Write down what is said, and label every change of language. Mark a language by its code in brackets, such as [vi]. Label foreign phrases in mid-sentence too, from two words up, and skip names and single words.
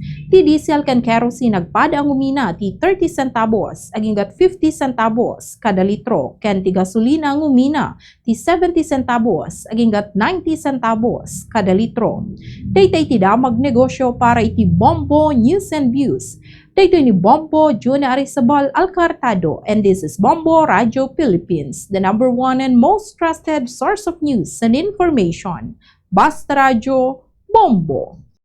[ilo] Ti diesel ken kerosene nagpada ang umina ti 30 centavos aginggat 50 centavos kada litro ken ti gasolina ang umina ti 70 centavos aginggat 90 centavos kada litro. Daytay ti damag negosyo para iti Bombo News and Views. Daytoy ni Bombo Juna Arizabal Alcartado, [en] and this is Bombo Radio Philippines, the #1 and most trusted source of news and information. [ilo] Basta Radio Bombo.